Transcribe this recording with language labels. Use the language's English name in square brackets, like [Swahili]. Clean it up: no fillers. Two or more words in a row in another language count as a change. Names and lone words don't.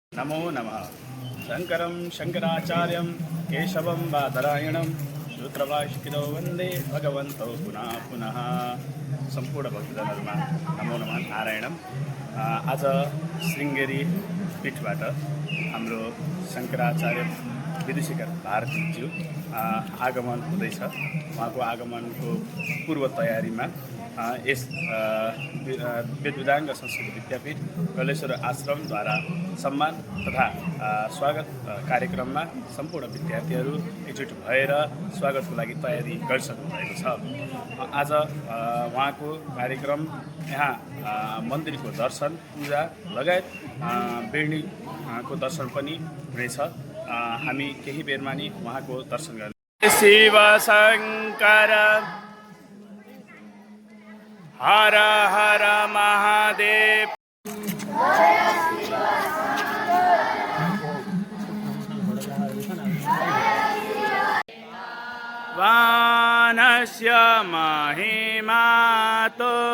[Sanskrit] नमो नमः। शङ्करं शङ्कराचार्यं केशवं बादरायणं सूत्रभाष्यकृतौ वन्दे भगवन्तौ पुनः पुनः। [Nepali] सम्पूर्ण भक्तजनहरूमा [Sanskrit] नमो नमः नारायणम। [Nepali] आज श्रृङ्गेरी पीठबाट हाम्रो शङ्कराचार्य विदुषेखर भारतीज्यू आगमन हुँदैछ। उहाँको आगमनको पूर्व तयारीमा यस वेदविदाङ्ग संस्कृत विद्यापीठ कलेश्वर आश्रमद्वारा सम्मान तथा स्वागत कार्यक्रममा सम्पूर्ण विद्यार्थीहरू एकजुट भएर स्वागतको लागि तयारी गरिसक्नु भएको छ। आज उहाँको कार्यक्रम यहाँ मन्दिरको दर्शन पूजा लगायत बेर्नीको दर्शन पनि हुनेछ। हामी केही बेरमा नि उहाँको दर्शन गर्ने। शिव शङ्कर हर हर महादेव। वानस्य महिमा तो